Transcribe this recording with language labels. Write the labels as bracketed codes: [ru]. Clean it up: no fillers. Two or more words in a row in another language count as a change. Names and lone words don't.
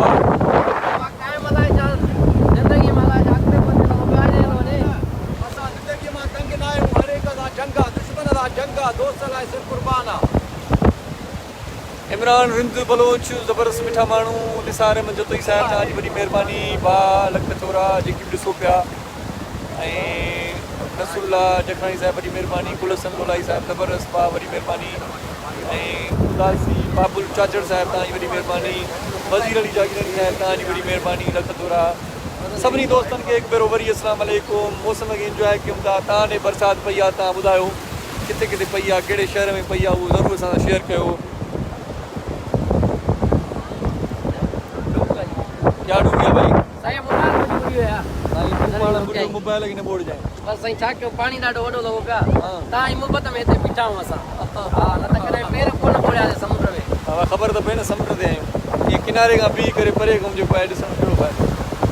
[sd] कायम हलाए जा ज़िंदगी में हलाए जा अॻिते वधण लॻो पियो आहे वञे असां ज़िंदगीअ मां तंग न आहियूं हर हिक सां जंग आहे दुश्मन सां जंग आहे दोस्त लाइ सिर्फ़ु क़ुर्बान आहे इमरान रिंद बलोच ज़बरदस्त मिठा माण्हू निसार में जतोई साहिब तव्हांजी वॾी महिरबानी बा लख थोरा जेकी बि ॾिसो पिया ऐं नसरुल्ला जखराणी साहिब वॾी महिरबानी कुलसन लोलाई साहिब ज़बरदस्त बा वॾी महिरबानी ऐं उदासी बाबुल चाचड़ साहिब तव्हांजी वॾी महिरबानी वज़ीर अली जागीरानी साहिब तव्हांजी वॾी महिरबानी लख थोरा सभिनी दोस्तनि खे हिकु भेरो वरी [ar] السلام عليكم [sd] मौसम खे इंजॉय कयूं था तव्हां ॾे बरसाति पई आहे तव्हां ॿुधायो किथे किथे पई आहे कहिड़े शहर में पई आहे उहो ज़रूरु असां सां शेयर कयो [ur] کیا ڈوب گیا بھائی [sd] साईं मोबाइल में डूबी वियो आहे मोबाइल खे न ॿोड़जांइ बसि साईं छा कयूं पाणी ॾाढो वॾो लॻो पिया हा। तव्हां जी मुहबत में हिते बीठा आहियूं असां हा न त कॾहिं पेर कोन ॿोड़ियासीं समुंड में ख़बर त पए न समुंड ते आहियूं ईअं किनारे खां बीह करे परे खां जेको आहे ॾिसणु पियो पए